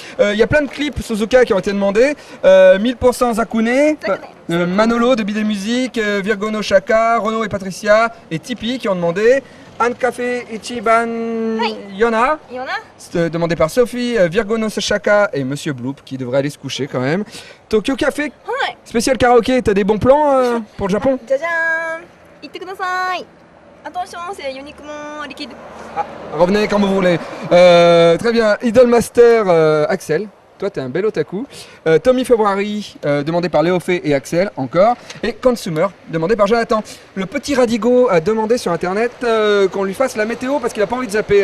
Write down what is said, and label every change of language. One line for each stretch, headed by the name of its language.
French: Il y a plein de clips Suzuka qui ont été demandés. 1000% Zakune, Manolo de Bide Music, Virgo no Shaka, Renaud et Patricia et Tipeee qui ont demandé. Anne Café Ichiban Yona, c'était demandé par Sophie, Virgo no Shaka et Monsieur Bloop qui devrait aller se coucher quand même. Tokyo Café, spécial karaoké, t'as des bons plans pour le Japon?
Japanese: じゃじゃーん行ってください。
French: Attention, c'est uniquement liquide. Revenez quand vous voulez. Très bien, Idol Master Axel. Toi, t'es un bel otaku. Tommy February, demandé par Léofé et Axel, encore. Et Consumer, demandé par Jonathan. Le petit Radigo a demandé sur internet qu'on lui fasse la météo parce qu'il a pas envie de zapper.